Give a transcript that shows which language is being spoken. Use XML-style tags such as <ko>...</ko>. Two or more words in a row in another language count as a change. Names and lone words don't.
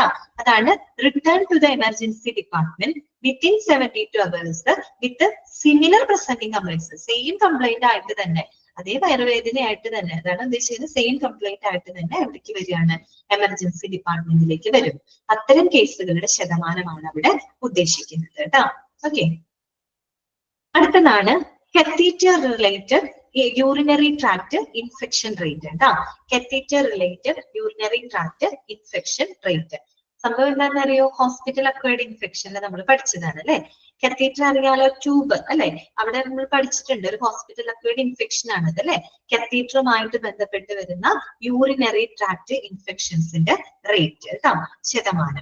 <en>അതാണ് return to the emergency department within 72 hours with similar presenting complaints. same complaint</en> <ml>ആയിട്ട് തന്നെ, അതേ വയറുവേദനയായിട്ട് തന്നെ, അതാണ് ഉദ്ദേശിക്കുന്നത്.</ml> <en>same complaint</en> <ml>ആയിട്ട് തന്നെ എവിടേക്ക് വരികയാണ്,</ml> <en>emergency department</en> <ml>വരും. അത്തരം കേസുകളുടെ ശതമാനമാണ് അവിടെ ഉദ്ദേശിക്കുന്നത് കേട്ടോ. ഓക്കെ, അടുത്തതാണ്</ml> <en>catheter related urinary tract infection rate</en> <ml>കേട്ടോ.</ml> <en>catheter related urinary tract infection rate.</en> <ml>സംഭവം എന്താണെന്ന് അറിയോ,</ml> <en>hospital acquired infection</en> <ml>നമ്മൾ പഠിച്ചതാണ് അല്ലെ. കത്തീറ്റർ അറിയാലോ, ട്യൂബ് അല്ലെ, അവിടെ നമ്മൾ പഠിച്ചിട്ടുണ്ട് ഒരു</ml> <en>hospital acquired infection</en> <ml>ആണത് അല്ലെ. കത്തീറ്ററുമായിട്ട് ബന്ധപ്പെട്ട് വരുന്ന</ml> <en>urinary tract infections rate</en> <ml>കേട്ടോ, ശതമാനം.</ml>